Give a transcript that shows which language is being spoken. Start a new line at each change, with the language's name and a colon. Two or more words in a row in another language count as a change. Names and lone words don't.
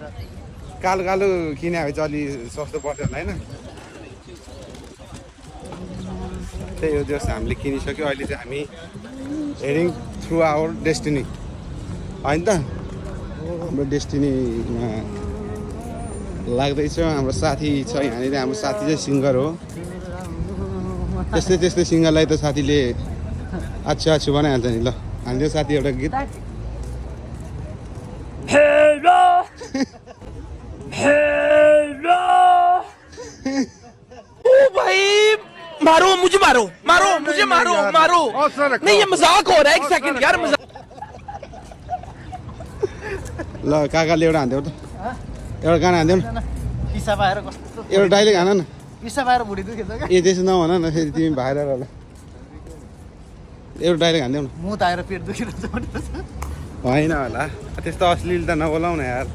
Nepali: कालो कालो किने भए चाहिँ अलि सस्तो पर्छ होला होइन त्यही हो जस हामीले किनिसक्यो अहिले चाहिँ हामी
English: heading through our destiny
Nepali: होइन त हाम्रो डेस्टिनीमा लाग्दैछ हाम्रो साथी छ यहाँनिर हाम्रो साथी चाहिँ सिङ्गर हो त्यस्तै सिङ्गरलाई त साथीले आछु बनाइहाल्छ नि ल हालिदियो साथी एउटा गीत
Hindi: हेलो हेलो ओ भाई मारो मुझे मारो मुझे मारो नहीं ये मजाक हो रहा है एक सेकंड यार मजाक
Nepali: ल काकाले एउटा हान्थ्यो त एउटा गाना हान्थ्यो न पिसा पाएर कस्तो एउटा डाइलेक्ट हान न पिसा पाएर भुँडी दुखेछ क्या ए त्यसो नभन न फेरि तिमी भाइरल होला एउटा डाइलेक्ट हान्थ्यौ न म त आएर पेट दुखिरहेछ होइन होला त्यस्तो अश्लील त नबोलाउ न यार